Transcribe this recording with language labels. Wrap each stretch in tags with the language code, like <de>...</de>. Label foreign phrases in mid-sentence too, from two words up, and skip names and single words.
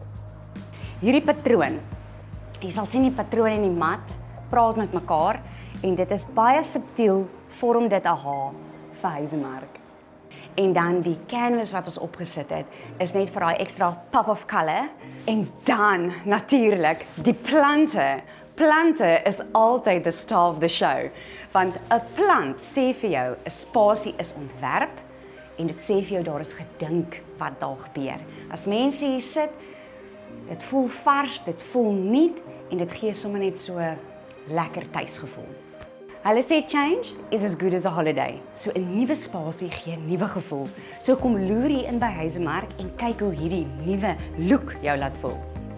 <af>Hierdie patroon, jy sal sien die patroon en die mat praat met mekaar en dit is baie subtiel vorm dit 'n H vir Huisemark. En dan die canvas wat ons opgesit het, is net vir daai ekstra</af> <en>pop of color.</en> <af>En dan, natuurlik, die plante. Plante is altyd</af> <en>the star of the show.</en> <af>Want 'n plant sê vir jou, 'n spasie is ontwerp, en dit sê vir jou, daar is gedink wat daar gebeur. As mense hier sit, dit voel vars, dit voel nuut, en dit gee sommer net so lekker tuisgevoel. Hulle sê</af> <en>change is as good as a holiday.</en> <af>So 'n nuwe spasie gee 'n nuwe gevoel. So kom loer hier in by Huisemark en kyk hoe hierdie nuwe look jou laat voel.</af>